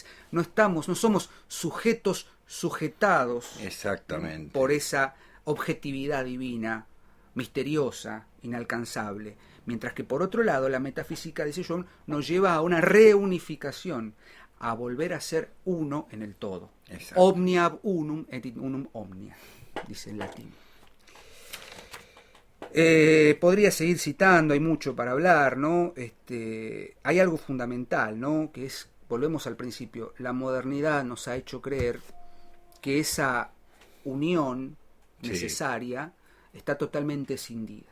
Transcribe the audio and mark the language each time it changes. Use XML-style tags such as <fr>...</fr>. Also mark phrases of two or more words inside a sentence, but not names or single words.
<es>No somos sujetos sujetados exactamente por esa objetividad divina, misteriosa, inalcanzable. Mientras que por otro lado, la metafísica, dice Jung, nos lleva a una reunificación, a volver a ser uno en el todo. Exacto.</es> <la>Omnia ab unum et in unum omnia,</la> <es>dice en latín. Podría seguir citando, hay mucho para hablar, ¿no? Hay algo fundamental, ¿no? Que es, volvemos al principio, la modernidad nos ha hecho creer que esa unión necesaria está totalmente escindida.</es>